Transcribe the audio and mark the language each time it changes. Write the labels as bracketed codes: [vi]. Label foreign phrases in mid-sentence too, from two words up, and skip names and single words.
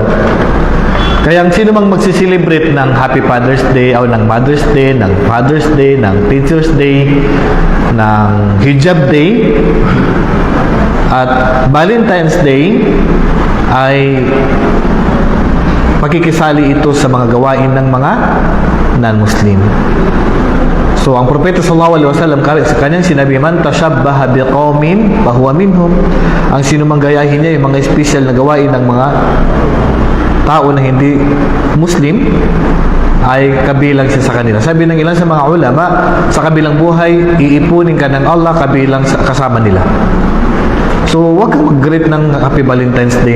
[tl] Kaya ang sino mang magsiselebrate ng Happy Father's Day o ng Mother's Day, ng Father's Day, ng Teacher's Day, ng Hijab Day, at Valentine's Day, ay pakikisali ito sa mga gawain ng mga non-Muslim. So, ang Propeta [ar] صلى الله عليه وسلم, [tl] sa kanyang sinabi, [ar] من تشبه بقوم فهو منهم. [tl] Ang sino mang gayahin niya yung mga special na gawain ng mga tao na hindi Muslim, ay kabilang siya sa kanila. Sabi ng ilan sa mga ulama, sa kabilang buhay, iipunin ka ng Allah kabilang kasama nila. So, huwag kang mag-greet ng Happy Valentine's Day.